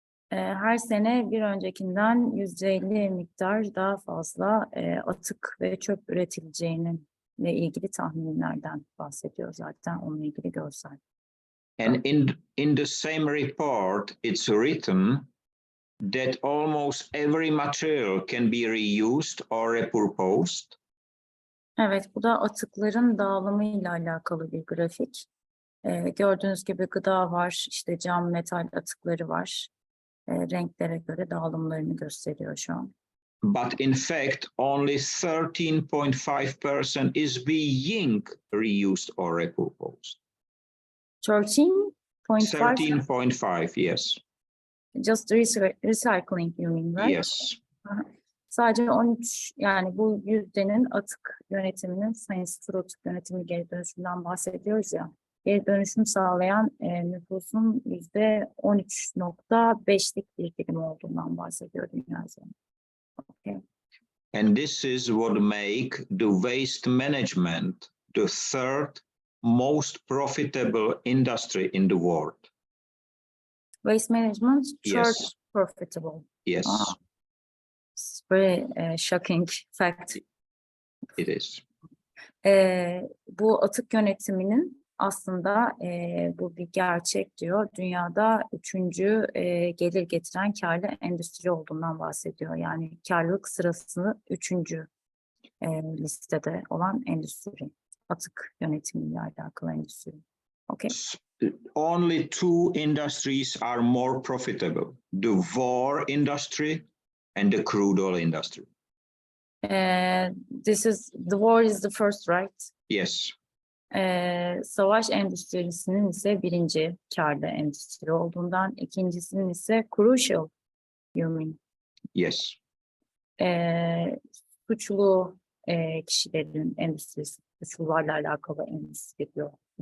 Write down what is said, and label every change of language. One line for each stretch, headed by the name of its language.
Turkish: Her sene bir öncekinden %50 miktar daha fazla atık ve çöp üretileceğinin ile ilgili tahminlerden bahsediyor zaten, onunla ilgili görsel.
English: And in the same report, it's written that almost every material can be reused or repurposed.
Turkish: Evet, bu da atıkların dağılımıyla alakalı bir grafik. Gördüğünüz gibi gıda var, işte cam, metal atıkları var. Renklere göre dağılımlarını gösteriyor şu an.
English: But in fact, only 13.5% is being reused or repurposed. 13.5, 13.5, yes. just recycling you mean, right? Yes.
Turkish: Sadece 13, yani bu yüzdenin atık yönetiminin, sayın sıfır atık yönetimi geri dönüşümden bahsediyoruz ya. Geri dönüşüm sağlayan nüfusun %13.5'lik bir dilim olduğundan bahsediyor dünya üzerinde.
English: Okay. And this is what make the waste management the third most profitable industry in the world. Waste management, third Yes. profitable. Yes, It's very shocking fact. it is.
Turkish: Bu atık yönetiminin aslında bu bir gerçek diyor. Dünyada 3. gelir getiren karlı endüstri olduğundan bahsediyor. Yani karlılık sırasını 3. Listede olan endüstri. Atık yönetimiyle alakalı endüstri.
English: Okay. Only two industries are more profitable: the war industry and the crude oil industry. The war is the first, right? Yes.
Turkish: Savaş endüstrisinin ise 1. karlı endüstri olduğundan, ikincisinin ise
English: crucial, you mean? Yes.
Turkish: Suçlu kişilerin endüstrisi, suçlularla alakalı endüstri diyor.